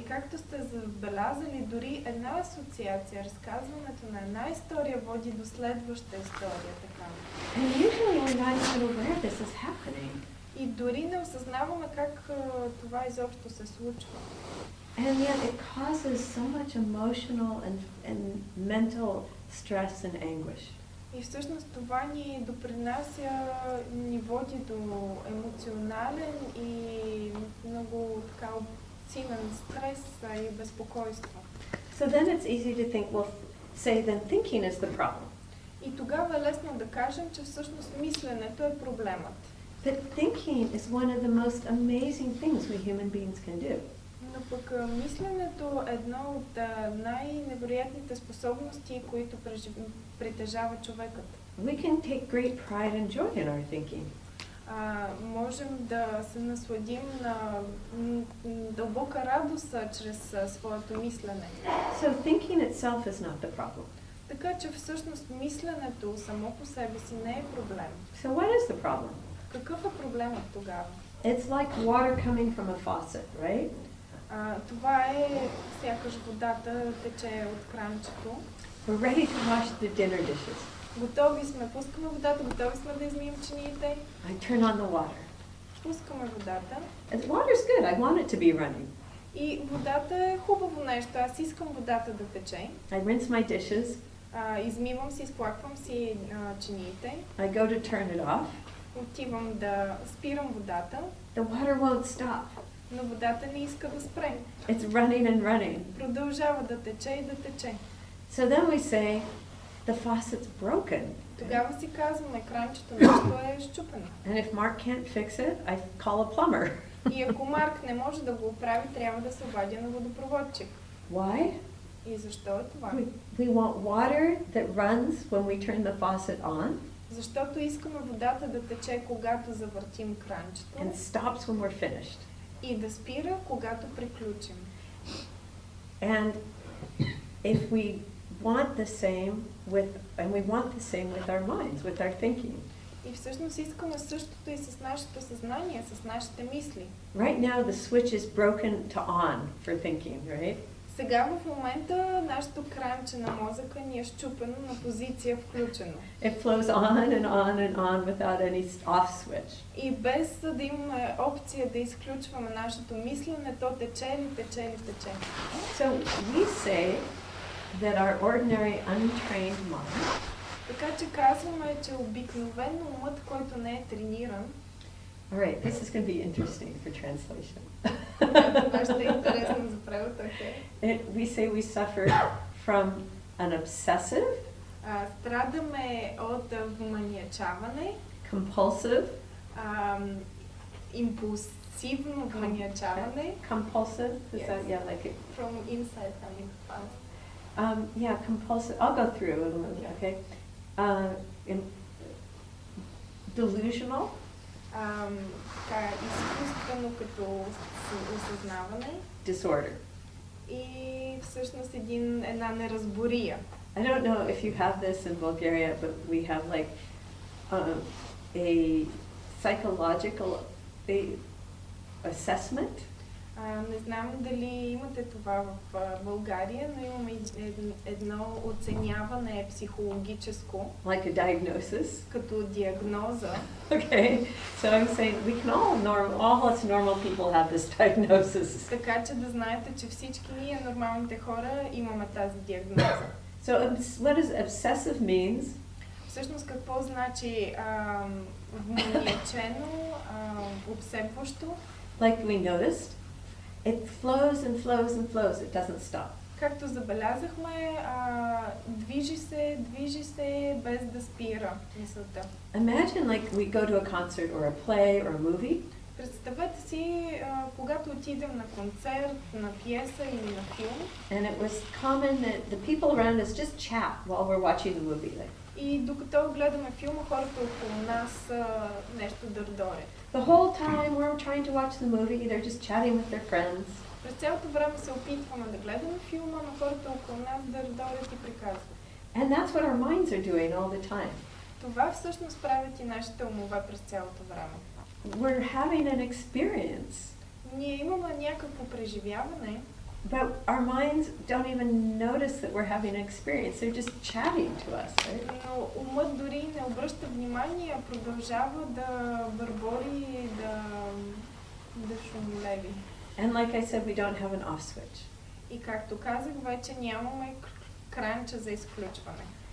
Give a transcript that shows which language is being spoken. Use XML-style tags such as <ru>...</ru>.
<bg>И както сте забелязали, дори една асоциация, разказването на една история води до следваща история, така.</bg> <en>And usually we're not even aware this is happening.</en> <bg>И дори не осъзнаваме как това изобщо се случва.</bg> <en>And yet it causes so much emotional and mental stress and anguish.</en> <bg>И всъщност това ни допринася, ни води до емоционален и много така силен стрес и безпокойство.</bg> <en>So then it's easy to think, well, say then thinking is the problem.</en> <bg>И тогава е лесно да кажем, че всъщност мисленето е проблемът.</bg> <en>But thinking is one of the most amazing things we human beings can do.</en> <bg>Но пък мисленето е едно от най-невероятните способности, които притежава човекът.</bg> <en>We can take great pride and joy in our thinking.</en> <bg>Можем да се насладим на дълбока радост чрез своето мислене.</bg> <en>So thinking itself is not the problem.</en> <bg>Така че всъщност мисленето само по себе си не е проблем.</bg> <en>So what is the problem?</en> <bg>Какъв е проблемът тогава?</bg> <en>It's like water coming from a faucet, right?</en> <bg>Това е сякаш водата тече от кранчето.</bg> <en>We're ready to wash the dinner dishes.</en> <bg>Готови сме, пускаме водата, готови сме да измием чиниите.</bg> <en>I turn on the water.</en> <bg>Пускаме водата.</bg> <en>And water's good. I want it to be running.</en> <bg>И водата е хубаво нещо. Аз искам водата да тече.</bg> <en>I rinse my dishes.</en> <bg>Измивам си, изплаквам си чиниите.</bg> <en>I go to turn it off.</en> <bg>Отивам да спирам водата.</bg> <en>The water won't stop.</en> <bg>Но водата не иска да спре.</bg> <en>It's running and running.</en> <bg>Продължава да тече и да тече.</bg> <en>So then we say, the faucet's broken.</en> <bg>Тогава си казваме, кранчето нещо е счупено.</bg> <en>And if Mark can't fix it, I call a plumber.</en> <bg>И ако Марк не може да го оправи, трябва да се обадя на водопроводчик.</bg> <en>Why?</en> <bg>И защо е това?</bg> <en>We want water that runs when we turn the faucet on.</en> <bg>Защото искаме водата да тече, когато завъртим кранчето.</bg> <en>And stops when we're finished.</en> <bg>И да спира, когато приключим.</bg> <en>And if we want the same with our minds, with our thinking.</en> <bg>И всъщност искаме същото и с нашето съзнание, с нашите мисли.</bg> <en>Right now the switch is broken to on for thinking, right?</en> <bg>Сега в момента нашето кранче на мозъка ни е счупено на позиция включено.</bg> <en>It flows on and on and on without any off switch.</en> <bg>И без да имаме опция да изключваме нашето мислене, то тече ли, тече ли, тече.</bg> <en>So we say that our ordinary untrained mind.</en> <bg>Така че казваме, че обикновено умът, който не е трениран.</bg> <en>All right, this is going to be interesting for translation.</en> <bg>Това ще е интересно за превод, okay?</bg> <en>We say we suffer from an obsessive</en> <bg>Страдаме от вманиачаване,</bg> <en>compulsive,</en> <bg>импулсивно вманиачаване.</bg> <en>compulsive, is Yes. that, yeah, like it, From inside coming fast. yeah, compulsive, I'll go through it a little, okay? Delusional,</en> <bg>Така, изкуствено като осъзнаване</bg> <en>disorder.</en> <bg>и всъщност една неразбория.</bg> <en>I don't know if you have this in Bulgaria, but we have like a psychological assessment.</en> <bg>Не знам дали имате това в България, но имаме едно оценяване психологическо,</bg> <en>Like a diagnosis.</en> <bg>като диагноза.</bg> <en>Okay, so I'm saying we can all us normal people have this diagnosis.</en> <bg>Така че да знаете, че всички ние, нормалните хора, имаме тази диагноза.</bg> <en>So what does obsessive means?</en> <bg>Всъщност какво значи вманиачено, обсебващо?</bg> <en>Like we noticed, it flows and flows and flows. It doesn't stop.</en> <bg>Както забелязахме, движи се без да спира мисълта.</bg> <en>Imagine like we go to a concert or a play or a movie.</en> <bg>Представете си, когато отидем на концерт, на пиеса или на филм.</bg> <en>And it was common that the people around us just chat while we're watching the movie. Like,</en> <bg>И докато гледаме филма, хората около нас нещо дърдорят.</bg> <en>the whole time we're trying to watch the movie, they're just chatting with their friends.</en> <bg>През цялото време се опитваме да гледаме филма, но хората около нас дърдорят и приказват.</bg> <en>And that's what our minds are doing all the time.</en> <bg>Това всъщност правят и нашите умове през цялото време.</bg> <en>We're having an experience,</en> <bg>Ние имаме някакво преживяване,</bg> <en>but our minds don't even notice that we're having an experience. They're just chatting to us, right?</en> <bg>но умът дори не обръща внимание, а продължава да бърбори и да шумлеви.</bg> <en>And like I said, we don't have an off switch.</en> <bg>И както казах, вече нямаме кранча за изключване.</bg>